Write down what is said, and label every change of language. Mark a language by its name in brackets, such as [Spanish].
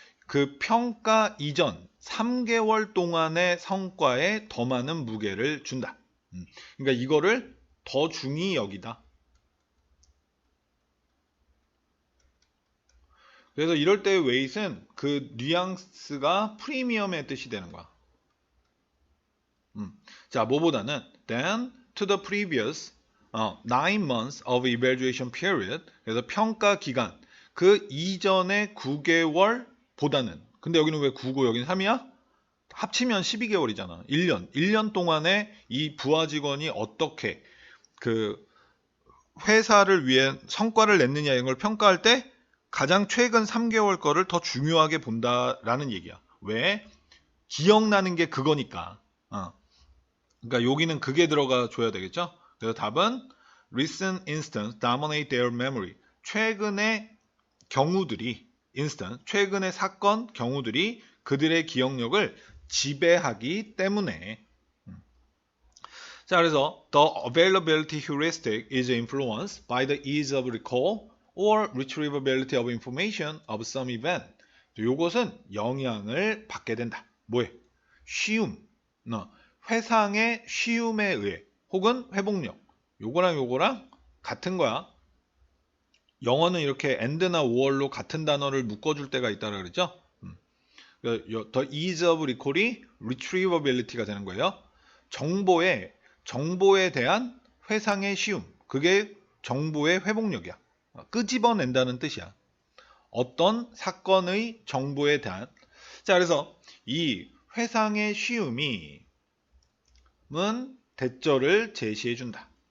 [Korean] 그 평가 이전 3개월 동안의 성과에 더 많은 무게를 준다. 그러니까 이거를 더 중히 여기다. 그래서 이럴 때의 weight은 그 뉘앙스가 프리미엄의 뜻이 되는 거야. 자, 뭐보다는 [English] than to the previous 9 months of evaluation period. [Korean] 그래서 평가 기간 그 이전의 9개월 보다는. 근데 여기는 왜 9고 여기는 3이야? 합치면 12개월이잖아. 1년 동안에 이 부하 직원이 어떻게 그 회사를 위해 성과를 냈느냐 이런 걸 평가할 때 가장 최근 3개월 거를 더 중요하게 본다라는 얘기야. 왜? 기억나는 게 그거니까. 그러니까 여기는 그게 들어가 줘야 되겠죠? 그래서 답은 [English] recent instance dominate their memory. [Korean] 최근의 경우들이 instance, 최근의 사건 경우들이 그들의 기억력을 지배하기 때문에. 자, 그래서 [English] the availability heuristic is influenced by the ease of recall or retrievability of information of some event. [Korean] 요것은 영향을 받게 된다. 뭐에? 쉬움. 회상의 쉬움에 의해 혹은 회복력. 요거랑 같은 거야. 영어는 이렇게 and나 or로 같은 단어를 묶어줄 때가 있다고 그랬죠? [English] The ease of recall [Korean] 이 retrievability가 되는 거예요. 정보에 대한 회상의 쉬움. 그게 정보의 회복력이야. 끄집어낸다는 뜻이야. 어떤 사건의 정보에 대한. 자, 그래서 이 회상의 쉬움이 대절을 제시해준다.